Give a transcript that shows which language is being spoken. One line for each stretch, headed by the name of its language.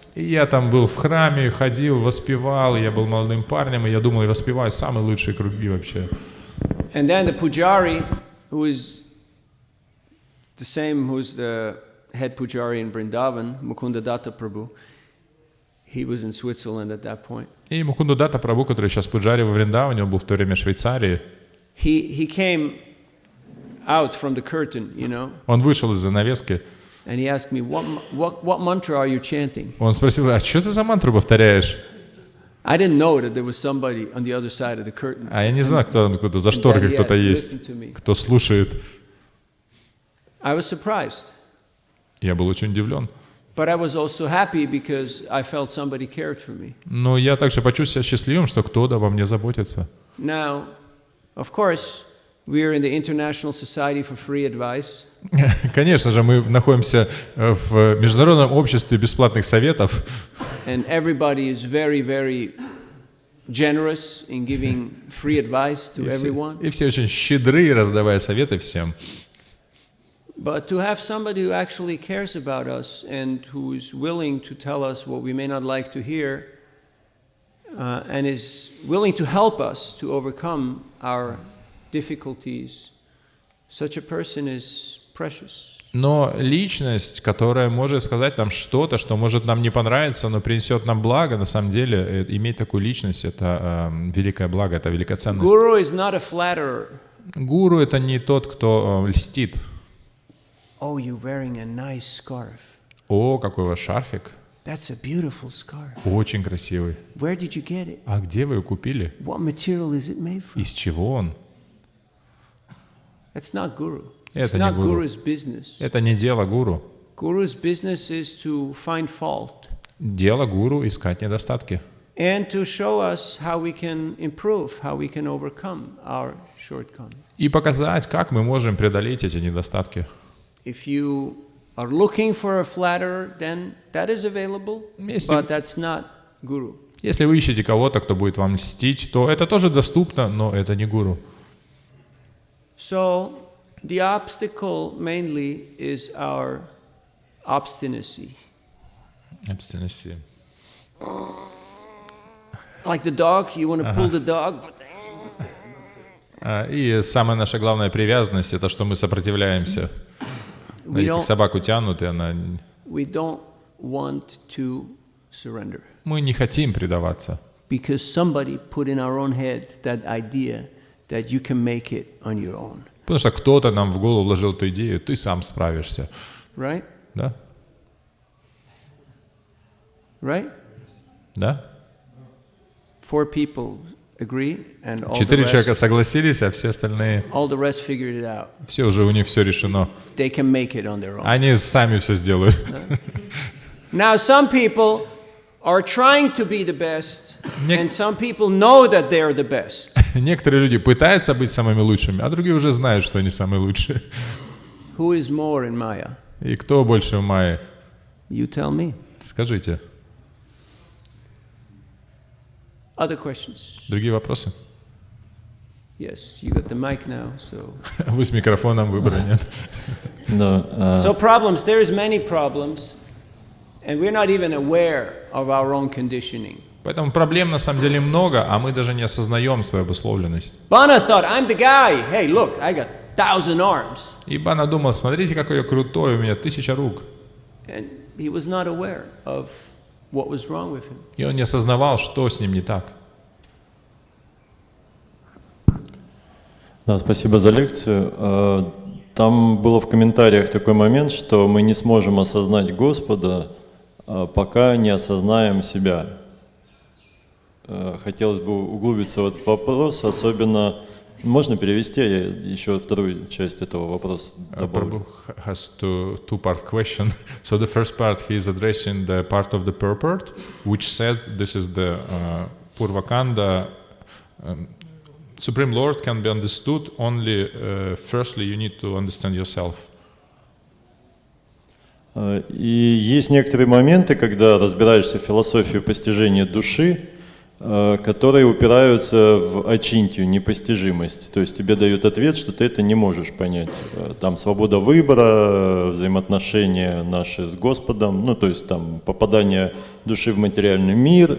Russian: И я там был в храме, ходил, воспевал, я был молодым парнем, и я думал, я воспеваю самые лучшие круги вообще.
English: And then the pujari, who is the same, who's the head pujari in Vrindavan, Mukunda Datta Prabhu, he was in Switzerland at that point.
Russian: И Мукунда Датта Прабху, который сейчас пуджари во Вриндаване, он был в то время в Швейцарии.
English: He came out from the curtain,
Russian: Он вышел из занавески.
English: And he asked me, what mantra are you chanting?
Russian: Он спросил, а что ты за мантру повторяешь?
English: I didn't know that there was somebody on the other side of the curtain.
Russian: А я не знаю, кто-то за шторкой кто-то есть, кто слушает.
English: I was surprised.
Russian: Я был очень удивлен.
English: But I was also happy because I felt somebody cared for me.
Russian: Но я также почувствовал себя счастливым, что кто-то обо мне заботится.
English: Now, of course, we are in the International Society for Free Advice.
Russian: Конечно же, мы находимся в международном обществе бесплатных советов.
English: And everybody is very, very generous in giving free advice to everyone.
Russian: И все очень щедры, раздавая советы всем.
English: But to have somebody who actually cares about us and who is willing to tell us what we may not like to hear, and is willing to help us to overcome our difficulties, such a person is precious.
Russian: Но личность, которая может сказать нам что-то, что может нам не понравиться, но принесет нам благо, на самом деле, иметь такую личность — это великое благо, это великая ценность.
English: Guru is not a flatterer.
Russian: Гуру — это не тот, кто льстит.
English: Oh, you're wearing a nice scarf.
Russian: О, какой у вас шарфик.
English: That's a beautiful scarf.
Russian: Очень красивый.
English: Where did you get it?
Russian: А где вы его купили?
English: What material is it made from?
Russian: Из чего он?
English: It's not guru.
Russian: Это
English: It's
Russian: не
English: not
Russian: гуру.
English: guru's business.
Russian: Это не дело гуру.
English: Guru's business is to find fault
Russian: Дело гуру — искать недостатки.
English: and to show us how we can improve, how we can overcome our shortcomings.
Russian: И показать, как мы можем преодолеть эти недостатки.
English: If you are looking for a flatterer, then that is available, but that's not guru.
Russian: Если вы ищете кого-то, кто будет вам льстить, то это тоже доступно, но это не гуру.
English: So The obstacle mainly is our obstinacy. Abstinency. Like the dog, you want to pull the dog.
Russian: И самая наша главная привязанность — это что мы сопротивляемся. Как собаку тянут, и она...
English: We don't want to surrender.
Russian: Мы не хотим предаваться.
English: Because somebody put in our own head that idea that you can make it on your own.
Russian: Потому что кто-то нам в голову вложил эту идею, ты сам справишься.
English: Right?
Russian: Да?
English: Right?
Russian: Да?
English: 4 people agree, and all 4 the
Russian: человека
English: rest,
Russian: согласились, а все остальные,
English: all the rest figured it out.
Russian: все уже у них все решено.
English: They can make it on their own.
Russian: Они сами все сделают.
English: Now some people are trying to be the best, and some people know that they are the best.
Russian: Некоторые люди пытаются быть самыми лучшими, а другие уже знают, что они самые лучшие.
English: Who is more in Maya?
Russian: И кто больше в Майе?
English: You tell me.
Russian: Скажите.
English: Other questions?
Russian: Другие вопросы?
English: Yes, you got the mic now, so.
Russian: Вы с микрофоном, выбора нет.
English: So problems, there is many problems, and we're not even aware of our own conditioning.
Russian: Поэтому проблем на самом деле много, а мы даже не осознаем свою обусловленность.
English: Bana thought, I'm the guy. Hey, look, I got 1,000 arms.
Russian: И Бана думал, смотрите, какой я крутой, у меня 1000 рук.
English: And he was not aware of what was wrong with him.
Russian: И он не осознавал, что с ним не так. Да, спасибо за лекцию. Там было в комментариях такой момент, что мы не сможем осознать Господа, пока не осознаем себя. Хотелось бы углубиться в этот вопрос, особенно... Можно перевести, я еще вторую часть этого вопроса добавлю.
English: Prabhu has two-part question. So the first part, he is addressing the part of the purport, which said this is the Purvakanda. Supreme Lord can be understood only, firstly, you need to understand yourself.
Russian: И есть некоторые моменты, когда разбираешься в философии постижения души, которые упираются в ачинтию, непостижимость. То есть тебе дают ответ, что ты это не можешь понять. Там свобода выбора, взаимоотношения наши с Господом, ну то есть там попадание души в материальный мир.